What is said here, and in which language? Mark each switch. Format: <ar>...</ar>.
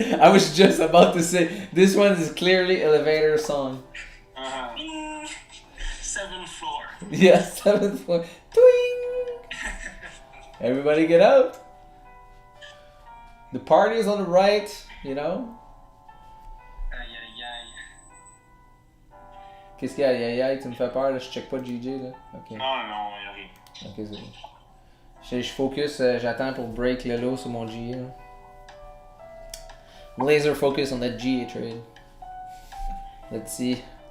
<en>I was just about to say this one is clearly elevator song. Seventh floor. Yeah, 7th floor. Twing! Everybody get out. The party is on the right, you know.</en> <fr>Aïe aïe aïe. Qu'est-ce qu'il y a? Aïe aïe aïe, tu me fais peur là, je check pas JJ là. Ok. Non, y'a rien. Ok, c'est bon. Je focus, j'attends pour break le low sur mon GA. Là.</fr> <en>Laser focus on that GA trade. Let's see.</en>